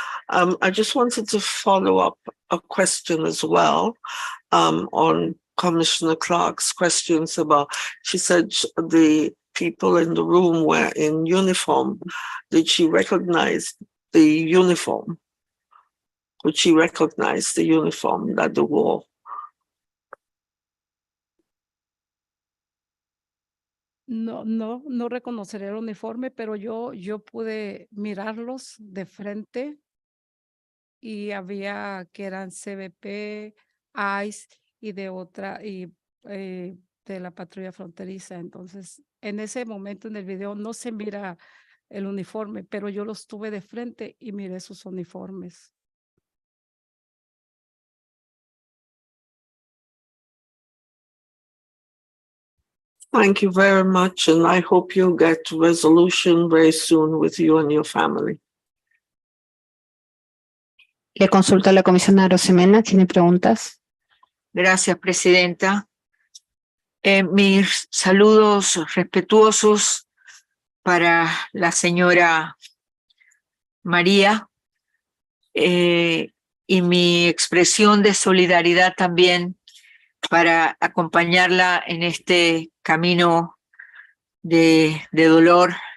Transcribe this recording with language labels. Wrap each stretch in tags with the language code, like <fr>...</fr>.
<en>I just wanted to follow up a question as well on Commissioner Clark's questions about, she said the people in the room were in uniform, did she recognize the uniform? Would she recognize the uniform that they wore?</en> <es>No reconoceré el uniforme, pero yo pude mirarlos de frente y había que eran CBP, ICE y de la patrulla fronteriza. Entonces, en ese momento en el video no se mira el uniforme, pero yo los tuve de frente y miré sus uniformes.</es> <en>Thank you very much, and I hope you get resolution very soon with you and your family.</en> <es>Le consulto a la comisionada Rosemena, ¿tiene preguntas? Gracias, Presidenta. Mis saludos respetuosos para la señora María y mi expresión de solidaridad también para acompañarla en este camino de dolor.</es>